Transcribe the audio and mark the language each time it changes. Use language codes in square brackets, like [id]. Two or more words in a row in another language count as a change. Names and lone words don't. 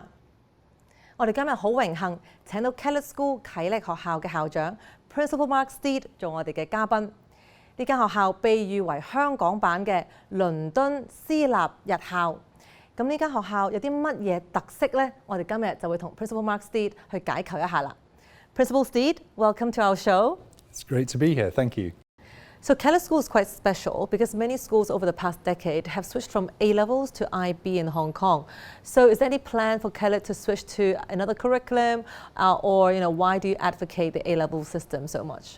[yue] 我哋今日好榮幸請到 Kellett School 啟力學校嘅校長 Principal Mark Steed 做我哋嘅嘉賓。呢間學校被譽為香港版嘅倫敦私立日校。咁呢間學校有啲乜嘢特色呢？我哋今日就會同 Principal Mark Steed 去解構一下啦。 [en] Principal Steed, welcome to our show. It's great to be here, thank you. So Kellett School is quite special because many schools over the past decade have switched from A-levels to IB in Hong Kong. So is there any plan for Kellett to switch to another curriculum or why do you advocate the A-level system so much?